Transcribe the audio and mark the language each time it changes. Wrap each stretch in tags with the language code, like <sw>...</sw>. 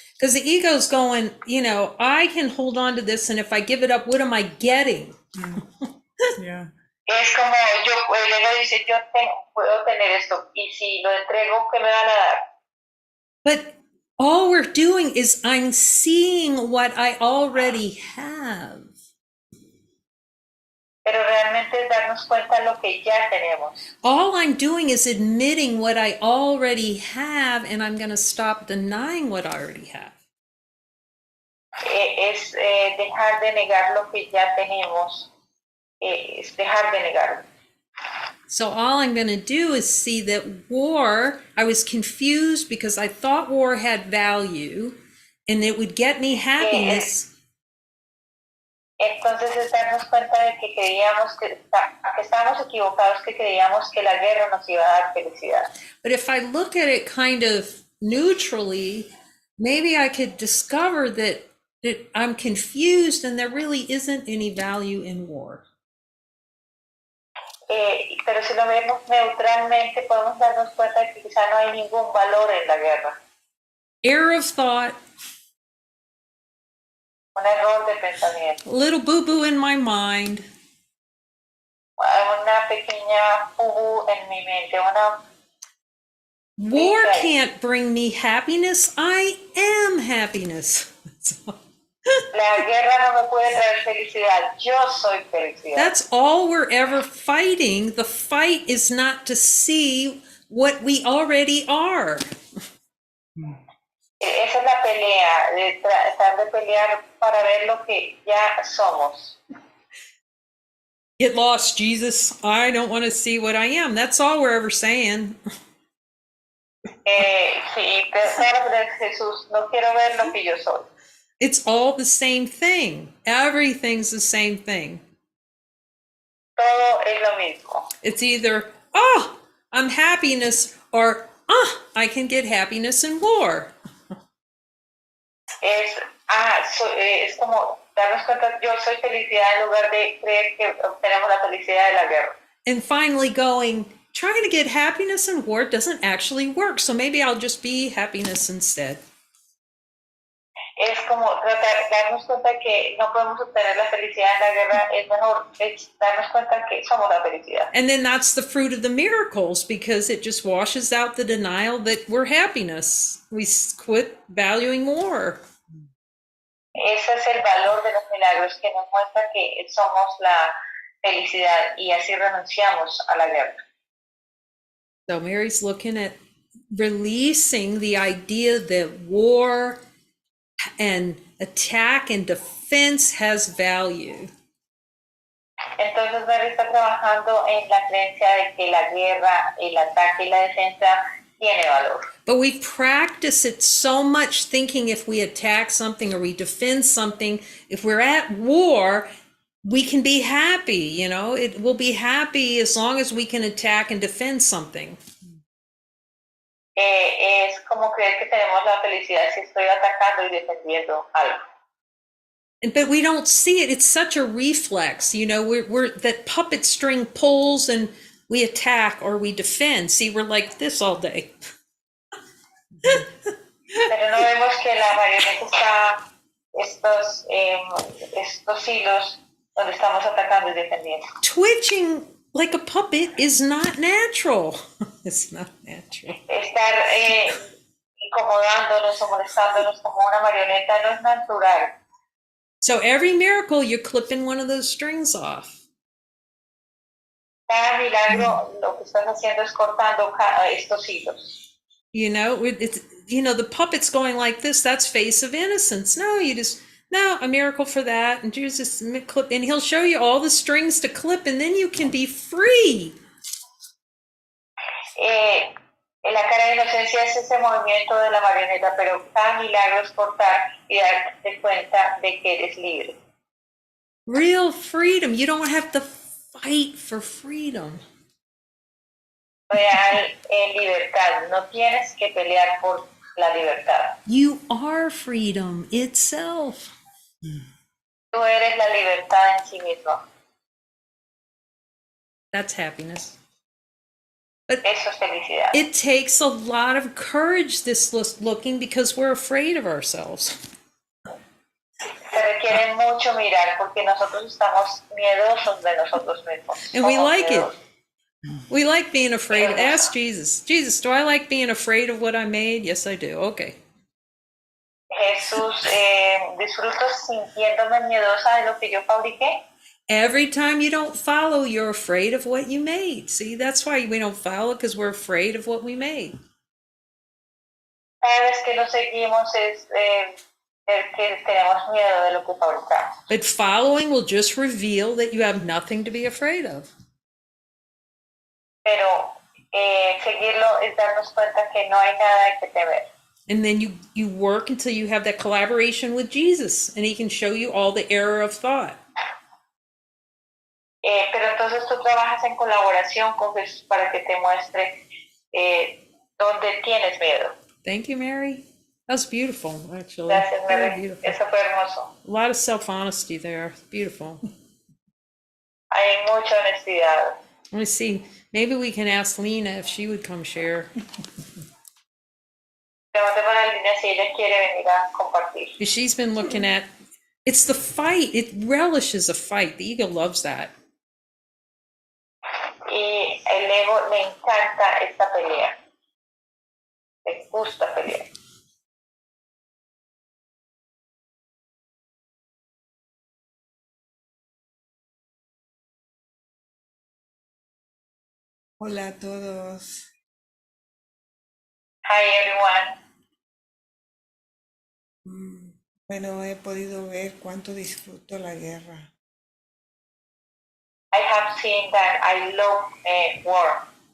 <en>because the ego's going, I can hold on to this, and if I give it up, what am I getting? Yeah.</en> <es>Es como el ego dice, puedo tener esto, y si lo entrego, ¿qué me van a dar?</es> <en>But all we're doing is I'm seeing what I already have.</en> <es>Pero realmente es darnos cuenta de lo que ya tenemos.</es> <en>All I'm doing is admitting what I already have, and I'm going to stop denying what I already have.</en> <es>Es dejar de negar lo que ya tenemos, es dejar de negarlo.</es> <en>So all I'm going to do is see that war, I was confused because I thought war had value and it would get me happiness.</en> <es>Entonces es darnos cuenta de que creíamos que estábamos equivocados, que creíamos que la guerra nos iba a dar felicidad.</es> <en>But if I look at it kind of neutrally, maybe I could discover that I'm confused and there really isn't any value in war.</en> <es>Pero si lo vemos neutralmente, podemos darnos cuenta de que quizá no hay ningún valor en la guerra.</es> <en>Error of thought.</en> <es>Un error de pensamiento.</es> <en>A little boo-boo in my mind.</en> <es>Una pequeña fugu en mi mente.</es> <en>War can't bring me happiness. I am happiness.</en> <es>La guerra no me puede traer felicidad. Yo soy felicidad.</es> <en>That's all we're ever fighting. The fight is not to see what we already are.</en> <es>Esa es la pelea, de tratar de pelear para ver lo que ya somos.</es> <en>Get lost, Jesus. I don't want to see what I am. That's all we're ever saying.</en> <es>Sí, Jesús, no quiero ver lo que yo soy.</es> <en>It's all the same thing. Everything's the same thing.</en> <es>Todo es lo mismo.</es> <en>It's either, I'm happiness, or, I can get happiness in war.</en> <es>Es como darnos cuenta, yo soy felicidad en lugar de creer que obtenemos la felicidad de la guerra.</es> <en>And finally going, trying to get happiness in war doesn't actually work, so maybe I'll just be happiness instead.</en> <es>Es como darnos cuenta que no podemos obtener la felicidad en la guerra, es mejor darnos cuenta que somos la felicidad.</es> <en>And then that's the fruit of the miracles, because it just washes out the denial that we're happiness. We quit valuing war.</en> <es>Ese es el valor de los milagros, que nos muestra que somos la felicidad y así renunciamos a la guerra.</es> <en>So Mary's looking at releasing the idea that war and attack and defense has value.</en> <es>Entonces Mary está trabajando en la creencia de que la guerra, el ataque y la defensa tiene valor.</es> <en>But we practice it so much thinking if we attack something or we defend something, if we're at war, we can be happy, it will be happy as long as we can attack and defend something.</en> <es>Es como creer que tenemos la felicidad si estoy atacando y defendiendo algo.</es> <en>But we don't see it. It's such a reflex, we're that puppet string pulls and we attack or we defend. See, we're like this all day.</en> <es>Pero no vemos que la marioneta está estos hilos donde estamos atacando y defendiendo.</es> <en>Twitching like a puppet is not natural. It's not natural.</en> <es>Estar incomodándonos o molestándonos como una marioneta no es natural.</es> <en>So every miracle, you're clipping one of those strings off.</en> <es>Cada milagro, lo que estás haciendo es cortando estos hilos.</es> <en>It's the puppet's going like this. That's face of innocence. No, you just No, a miracle for that. And Jesus clip, and he'll show you all the strings to clip, and then you can be free.</en> <es>En la cara de inocencia es ese movimiento de la marioneta, pero cada milagro es cortar y darte cuenta de que eres libre.</es> <en>Real freedom. You don't have to fight for freedom.</en> <es>Real libertad. No tienes que pelear por la libertad.</es> <en>You are freedom itself.</en> <es>Tú eres la libertad en sí mismo.</es> <en>That's happiness.</en> <es>Eso es felicidad.</es> <en>It takes a lot of courage, this looking, because we're afraid of ourselves.</en> <es>Se requiere mucho mirar porque nosotros estamos miedosos de nosotros mismos.</es> <en>And we</en> <es>Somos</es> <en>like it.</en> <es>miedosos.</es> <en>We like being afraid. Ask Jesus. Jesus, do I like being afraid of what I made? Yes, I do. Okay.</en> <es>Jesús, disfruto sintiéndome miedosa de lo que yo fabriqué.</es> <en>Every time you don't follow, you're afraid of what you made. See, that's why we don't follow, because we're afraid of what we made.</en> <es>Cada vez que lo seguimos es que tenemos miedo de lo que fabricamos.</es> <en>But following will just reveal that you have nothing to be afraid of.</en> <es>Pero seguirlo es darnos cuenta que no hay nada que temer.</es> <en>And then you work until you have that collaboration with Jesus, and he can show you all the error of thought.</en> <es>Pero entonces tú trabajas en colaboración con Jesús para que te muestre dónde tienes miedo.</es> <en>Thank you, Mary. That's beautiful, actually.</en> <es>Gracias,</es> <en>Very</en> <es>Mary.</es> <en>beautiful.</en> <es>Eso fue hermoso.</es> <en>A lot of self-honesty there. Beautiful.</en> <es>Hay mucha honestidad.</es> <en>Let me see. Maybe we can ask Lina if she would come share.</en> <es>Pregunté para Lina si ella quiere venir a compartir.</es> <en>Because she's been looking at, it's the fight. It relishes a fight. The ego loves that.</en> <es>Y el ego le encanta esta pelea. Le gusta pelear. Hola a todos.</es> <en>Hi everyone.</en> <es>Bueno, he podido ver cuánto disfruto la guerra.</es> <en>I have seen that I love war.</en>